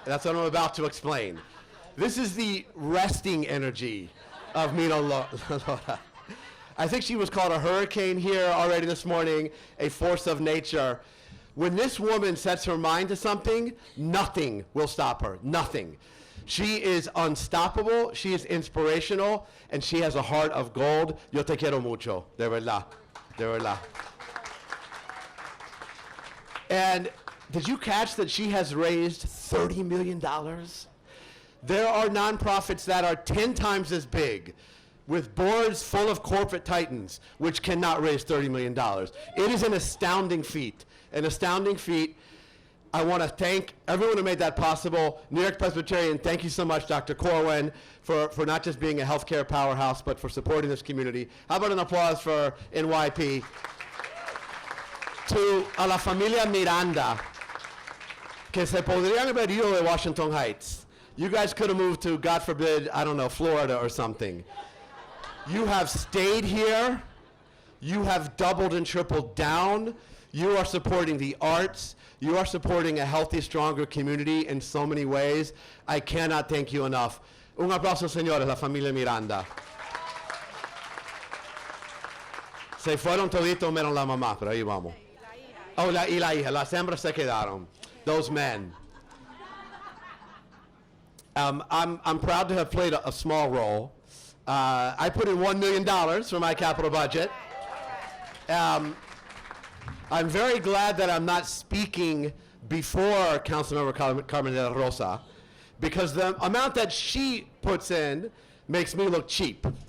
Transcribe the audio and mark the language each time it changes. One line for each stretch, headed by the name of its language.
English: That's what I'm about to explain. This is the resting energy of Mino Lora. I think she was called a hurricane here already this morning, a force of nature. When this woman sets her mind to something, nothing will stop her. Nothing. She is unstoppable, she is inspirational, and she has a heart of gold.
Spanish: Yo te quiero mucho, de verdad, de verdad.
English: And did you catch that she has raised $30 million? There are nonprofits that are 10 times as big, with boards full of corporate titans, which cannot raise $30 million. It is an astounding feat, an astounding feat. I want to thank everyone who made that possible. New York Presbyterian, thank you so much, Dr. Corwin, for not just being a healthcare powerhouse, but for supporting this community. How about an applause for NYP?
Spanish: A la familia Miranda, que se podrían haber ido de Washington Heights.
English: You guys could have moved to, God forbid, I don't know, Florida or something. You have stayed here. You have doubled and tripled down. You are supporting the arts. You are supporting a healthy, stronger community in so many ways. I cannot thank you enough.
Spanish: Un aplauso, señores, la familia Miranda. Se fueron toditos menos la mamá, pero ahí vamos. Oh, y la hija, las hembras se quedaron.
English: Those men. I'm proud to have played a small role. I put in $1 million for my capital budget. I'm very glad that I'm not speaking before Councilmember Carmen de la Rosa, because the amount that she puts in makes me look cheap.